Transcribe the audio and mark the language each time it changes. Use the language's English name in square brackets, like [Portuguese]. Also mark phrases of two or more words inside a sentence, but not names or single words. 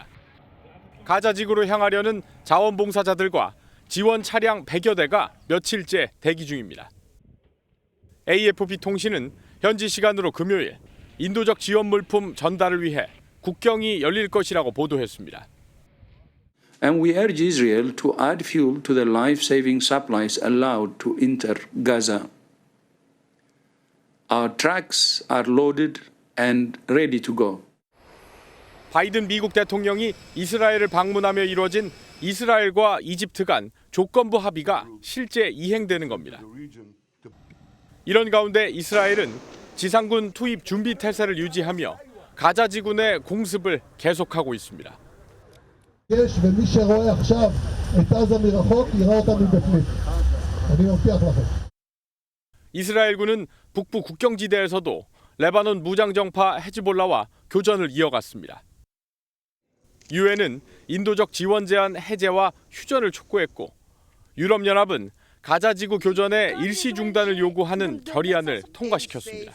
[Korean] 가자지구로 향하려는 자원봉사자들과 지원 차량 100여 대가 며칠째 대기 중입니다. AFP 통신은 현지 시간으로 금요일 인도적 지원 물품 전달을 위해 국경이 열릴 것이라고 보도했습니다. [English] And we urge Israel to add fuel to the life-saving supplies allowed to enter Gaza. Our trucks are loaded and ready to go. [Korean] 바이든 미국 대통령이 이스라엘을 방문하며 이루어진 이스라엘과 이집트 간 조건부 합의가 실제 이행되는 겁니다. 이런 가운데 이스라엘은 지상군 투입 준비 태세를 유지하며 가자지구 내 공습을 계속하고 있습니다. [Hebrew] ומי שרואה עכשיו את עזה מרחוק יראה אותה מבפנים. אני מבטיח לכם. [Korean] 이스라엘군은 북부 국경지대에서도 레바논 무장정파 헤즈볼라와 교전을 이어갔습니다. 유엔은 인도적 지원 제한 해제와 휴전을 촉구했고 유럽연합은 가자지구 교전의 일시 중단을 요구하는 결의안을 통과시켰습니다.